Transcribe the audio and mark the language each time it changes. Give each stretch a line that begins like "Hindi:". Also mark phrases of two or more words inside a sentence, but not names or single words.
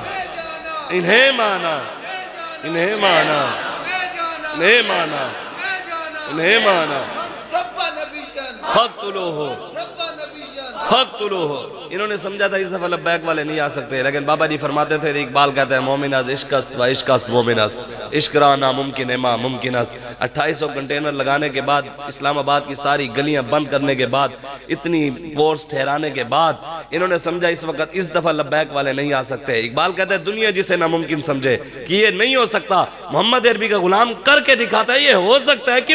Urdu: انہیں مانا، انہیں مانا، انہیں مانا، انہیں مانا.
Arabic: فقتلوہ، فقتلوہ.
Urdu: انہوں نے سمجھا تھا اس دفعہ لبیک والے نہیں آ سکتے. لیکن بابا جی فرماتے تھے، اقبال کہتا ہے
Persian: مومن از عشق است و عشق است مومن است، عشق را ناممکن ما ممکن است.
Urdu: 2800 کنٹینر لگانے کے بعد، اسلام آباد کی ساری گلیاں بند کرنے کے بعد، اتنی فورس ٹھہرانے کے بعد انہوں نے سمجھا اس وقت اس دفعہ لبیک والے نہیں آ سکتے. اقبال کہتا ہے دنیا جسے ناممکن سمجھے کہ یہ نہیں ہو سکتا، محمد عربی کا غلام کر کے دکھاتا ہے یہ ہو سکتا ہے.